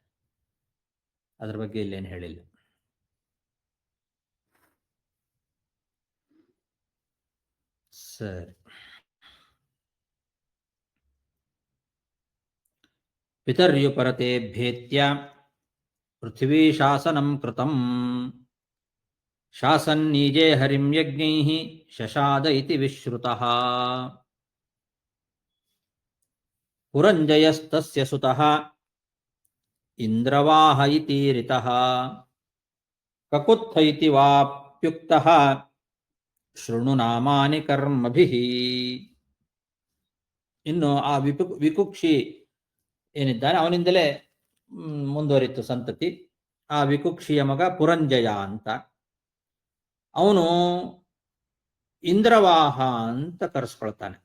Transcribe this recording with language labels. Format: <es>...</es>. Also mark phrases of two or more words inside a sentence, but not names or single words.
<kn>ಅದ್ರ ಬಗ್ಗೆ ಇಲ್ಲೇನು ಹೇಳಿಲ್ಲ. ಸರಿ.</kn> <sa>ಪಿತರ್ಯುಪರತೇಭ್ಯೇತ್ಯ ಪೃಥ್ವೀ ಶಾಸನಂ ಕೃತಂ ಶಾಸನ್ನೀಜೇ ಹರಿಂ ಯಜ್ಞೈಃ ಶಶಾದ ಇತಿ ವಿಶ್ರುತಃ ಪುರಂಜಯಸ್ತಸ್ಯ ಸುತಃ ಇಂದ್ರವಾಹ ಇತೀರಿತಃ ಕಕುತ್ಥ ಇತಿ ವಾಪ್ಯುಕ್ತಃ ಶೃಣು ನಾಮಾನಿ ಕರ್ಮಭಿಃ.</sa> <kn>ಇನ್ನು ಆ ವಿಕುಕ್ಷಿ ಏನಿದ್ದಾನೆ ಅವನಿಂದಲೇ ಮುಂದುವರಿತು ಸಂತತಿ. ಆ ವಿಕುಕ್ಷಿಯ ಮಗ ಪುರಂಜಯ ಅಂತ, ಅವನು ಇಂದ್ರವಾಹ ಅಂತ ಕರೆಸ್ಕೊಳ್ತಾನೆ.</kn>